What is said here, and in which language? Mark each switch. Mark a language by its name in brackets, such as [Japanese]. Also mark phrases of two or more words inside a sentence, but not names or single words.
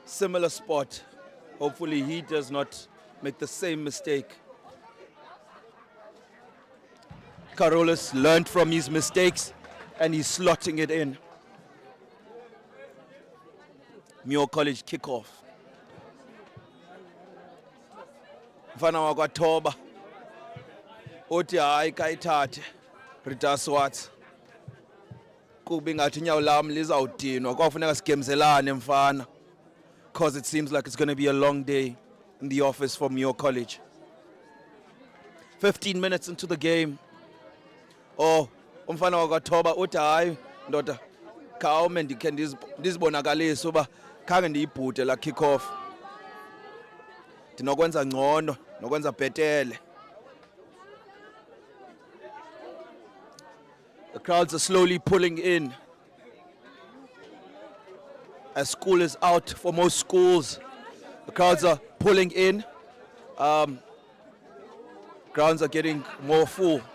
[English] Similar spot. Hopefully he does not make the same mistake. Carolus learned from his mistakes and he's slotting it in. Muir College kickoff. [Xhosa] Mfana wakwaThoba uthi hayi kayithathe Rita Swart kuba ingathi inyawo lami lizawudinwa kwafuneka sigemzelane mfana, [English] because it seems like it's going to be a long day in the office for Muir College. 15 minutes into the game. [Xhosa] Oh, umfana wakwaThoba uthi hayi ndoda khawume ndikhe ndizibonakalise uba khange ndiyibhute la kickoff, ndinokwenza ngcono nokwenza bhetele. [English] The crowds are slowly pulling in as school is out for most schools. The crowds are pulling in. Grounds are getting more full.